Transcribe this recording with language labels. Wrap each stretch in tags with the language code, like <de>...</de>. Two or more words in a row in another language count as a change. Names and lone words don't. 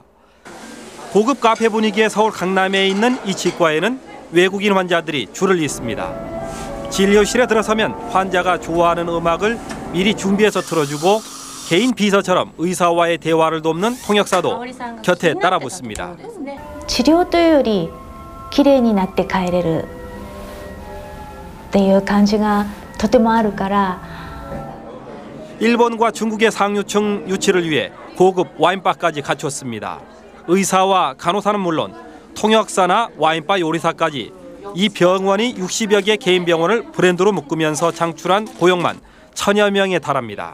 <ko>고급 카페 분위기의 서울 강남에 있는 이 치과에는 외국인 환자들이 줄을 잇습니다. 진료실에 들어서면 환자가 좋아하는 음악을 미리 준비해서 틀어주고 개인 비서처럼 의사와의 대화를 돕는 통역사도 곁에 따라붙습니다.</ko> <ja>治療というよりきれいになって帰れるっていう感じがとてもあるから</ja> <ko>일본과 중국의 상류층 유치를 위해 고급 와인바까지 갖췄습니다. 의사와 간호사는 물론 통역사나 와인바 요리사까지 이 병원이 60여 개 개인 병원을 브랜드로 묶으면서 창출한 고용만 1000여 명에 달합니다.</ko>